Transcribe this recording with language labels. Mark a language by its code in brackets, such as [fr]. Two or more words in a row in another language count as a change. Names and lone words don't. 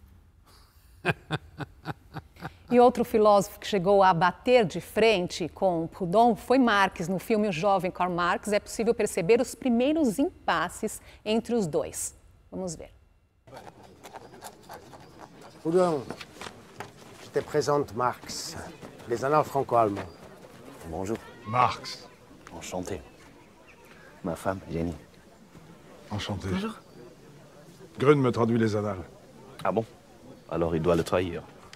[pt] E outro filósofo que chegou a bater de frente com Proudhon foi Marx. No filme O Jovem Karl Marx é possível perceber os primeiros impasses entre os dois. Vamos ver. [fr] Proudhon, je te présente Marx, les annales franco-allemands. Bonjour. Marx. Enchanté. Ma femme, Jenny. Enchanté. Bonjour. Grun me traduit les annales. Ah bon? Alors il doit le trahir.